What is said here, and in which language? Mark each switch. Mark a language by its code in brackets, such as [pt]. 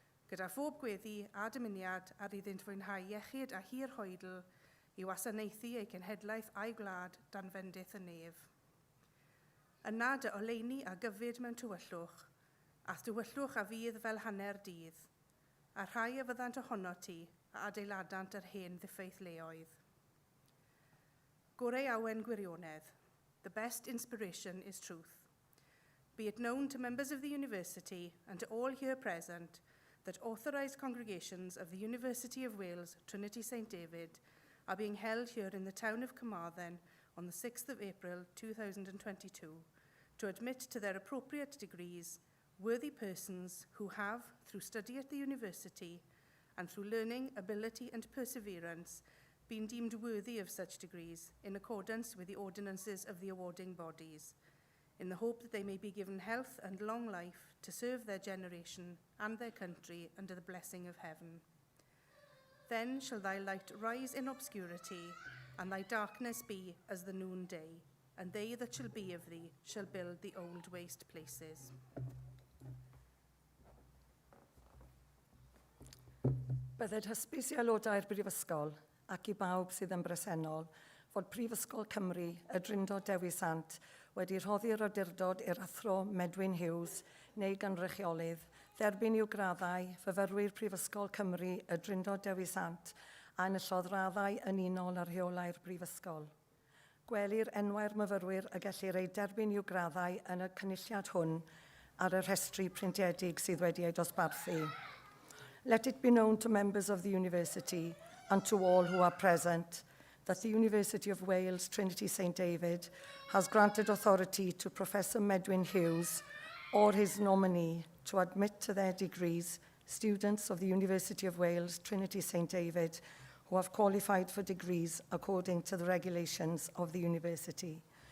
[cy] gyda phob gweddi a dymuniad ar iddynt fwynhau iechyd a hir hoedl i wasanaethu eu cenhedlaeth a'i gwlad dan fendith y nef. Yna dy oleuni a gyfyd mewn tywyllwch, ath tywyllwch a fydd fel hanner dydd, a rhai y fyddant ohono ti a adeiladant yr hen ddiffeithleoedd. Gorau Awen Gwirionedd. [en] The best inspiration is truth. Be it known to members of the university and to all here present that authorised congregations of the University of Wales, Trinity St David, are being held here in the town of Carmarthen on the 6th of April 2022 to admit to their appropriate degrees worthy persons who have, through study at the university and through learning, ability and perseverance, been deemed worthy of such degrees in accordance with the ordinances of the awarding bodies, in the hope that they may be given health and long life to serve their generation and their country under the blessing of heaven. Then shall thy light rise in obscurity, and thy darkness be as the noonday, and they that shall be of thee shall build the old waste places. [cy] Bydded hysbys i aelodau'r Brifysgol ac i bawb sydd yn bresennol fod Prifysgol Cymru y Drindod Dewi Sant wedi rhoddi'r awdurdod i'r athro Medwyn Hughes neu gynrychiolydd dderbyn i'w graddau fyfyrwyr Prifysgol Cymru y Drindod Dewi Sant a enillodd raddau yn unol ar rheolau'r Brifysgol. Gwelir enwau'r myfyrwyr y gellir ei derbyn i'w graddau yn y cynulliad hwn ar y rhestru printiedig sydd wedi ei dosbarthu. [en] Let it be known to members of the university and to all who are present that the University of Wales, Trinity St David, has granted authority to Professor Medwyn Hughes or his nominee to admit to their degrees students of the University of Wales, Trinity St David, who have qualified for degrees according to the regulations of the university.